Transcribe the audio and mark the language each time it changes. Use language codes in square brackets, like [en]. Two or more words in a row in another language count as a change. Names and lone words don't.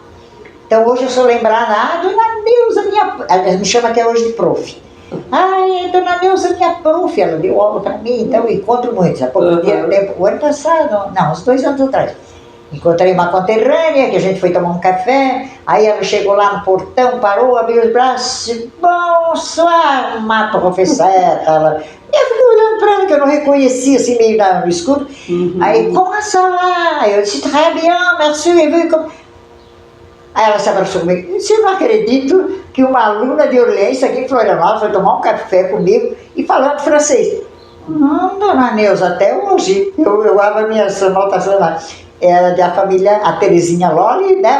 [pt] Então hoje eu sou lembrada, dona Neuza, ela me chama até hoje de prof. Dona Neuza, minha prof, ela deu aula para mim, então eu encontro muitos. Há pouco tempo, o ano passado, não, uns 2 anos atrás. encontrei uma conterrânea, que a gente foi tomar um café, aí ela chegou lá no portão, parou, abriu os braços, [fr] bonsoir, ma professeur, [pt] ela... Eu fiquei olhando para ela, que eu não reconhecia, assim, meio no escuro. Aí, [fr] comment ça va? [pt] Eu disse, [fr] très bien, merci, et vous, comme... [pt] Aí ela se abraçou comigo. Eu disse, eu não acredito que uma aluna de Orleans aqui em Florianópolis foi tomar um café comigo e falando francês. Não, dona Neuza, até hoje, eu abro a minha anotação lá. Era da família, a Terezinha Loli, né?